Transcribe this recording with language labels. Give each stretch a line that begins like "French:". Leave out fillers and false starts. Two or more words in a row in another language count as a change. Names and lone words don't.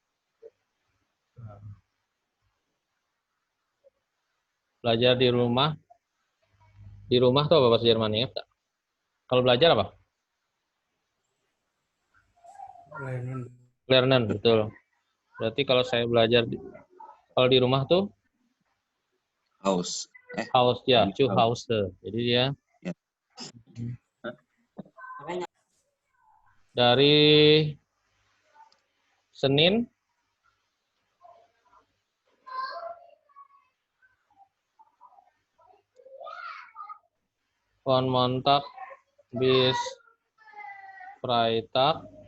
Indonesian: Belajar di rumah tuh apa bahasa Jermannya? Kalau belajar apa? Lernen, betul. Berarti kalau saya belajar kalau di rumah tuh Haus.
German: Haus ya, zu Hause.
Indonesian: Jadi dia Ya. dari Senin
German: von Montag bis Freitag.